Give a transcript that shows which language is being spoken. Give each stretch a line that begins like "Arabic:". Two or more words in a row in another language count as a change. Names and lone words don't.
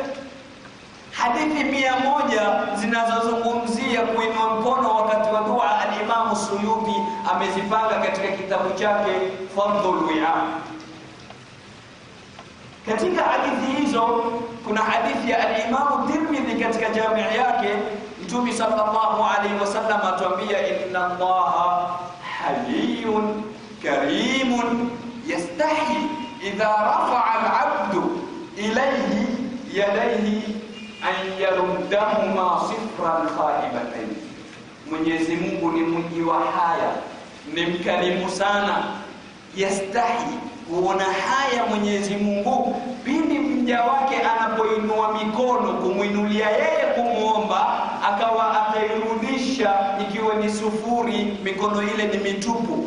Swahili: Hadithi 100 zinazozungumzia kuinua mkono wakati wa dua, al-Imam Suyuti amezipanga katika kitabu chake Fadhlul Wi'a. Katika hadithi hizo kuna hadithi ya al-Imam Tirmidhi katika jami' yake, Mtume
Arabic: صلى الله عليه وسلم
Swahili: atuambia,
Arabic: إن الله حيي كريم يستحيي إذا رفع العبد إليه يديه أن يردهما صفرا خائبتين.
Swahili: Mwenyezi Mungu ni mwingi wa haya, ni mkarimu sana. Yastahi, kuona haya Mwenyezi Mungu pindi mja wake anapoinua mikono kumuinulia yeye kumuomba, akawa atairudisha ikiwa ni sufuri, mikono ile ni mitupu.